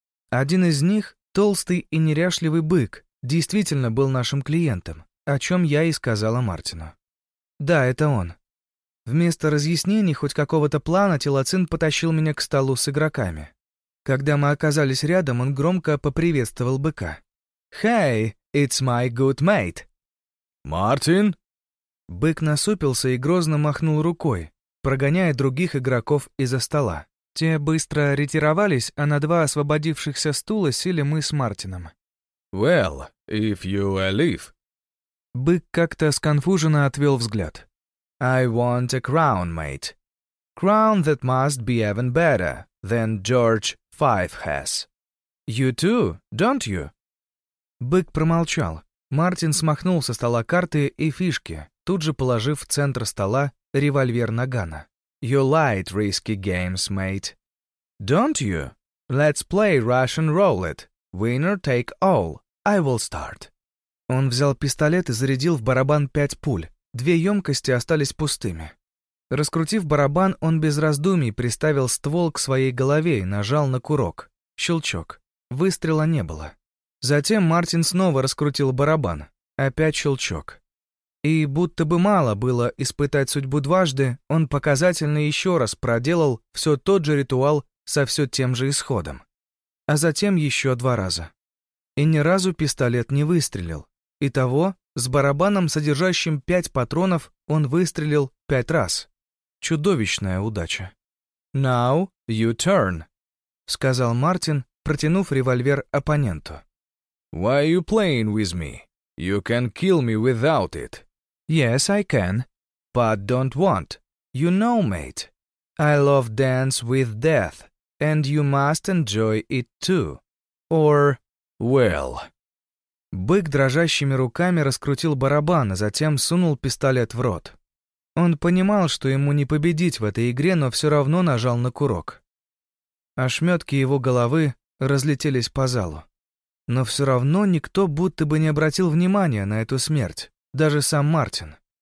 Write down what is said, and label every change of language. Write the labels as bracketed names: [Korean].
[Russian] Один из них, толстый и неряшливый бык, действительно был нашим клиентом, о чем я и сказала Мартину. «Да, это он». Вместо разъяснений хоть какого-то плана Телоцин потащил меня к столу с игроками. Когда мы оказались рядом, он громко поприветствовал быка. «Хей, [English] it's my good mate!» [Russian] «Мартин!» Бык насупился и грозно махнул рукой, прогоняя других игроков из-за стола. Те быстро ретировались, а на 2 освободившихся стула сели мы с Мартином. [English] «Well, if you leave...» [Russian] Бык как-то сконфуженно отвел взгляд. [English] «I want a crown, mate. Crown that must be even better than George V has. You too, don't you?» [Russian] Бык промолчал. Мартин смахнул со стола карты и фишки, тут же положив в центр стола револьвер Нагана. [English] «You like risky games, mate. Don't you? Let's play Russian roulette. Winner take all. I will start». [Russian] Он взял пистолет и зарядил в барабан 5 пуль. 2 емкости остались пустыми. Раскрутив барабан, он без раздумий приставил ствол к своей голове и нажал на курок. Щелчок. Выстрела не было. Затем Мартин снова раскрутил барабан. Опять щелчок. И будто бы мало было испытать судьбу дважды, он показательно еще раз проделал все тот же ритуал со все тем же исходом. А затем еще два раза. И ни разу пистолет не выстрелил. Итого, с барабаном, содержащим 5 патронов, он выстрелил 5 раз. Чудовищная удача. [English] «Now you turn», [Russian] — сказал Мартин, протянув револьвер оппоненту. [English] «Why are you playing with me? You can kill me without it». «Yes, I can. But don't want. You know, mate. I love dance with death, and you must enjoy it too. Or... well...» [Russian] Бык дрожащими руками раскрутил барабан, а затем сунул пистолет в рот. Он понимал, что ему не победить в этой игре, но все равно нажал на курок. Ошметки его головы разлетелись по залу. Но все равно никто будто бы не обратил внимания на эту смерть, даже сам Мартин.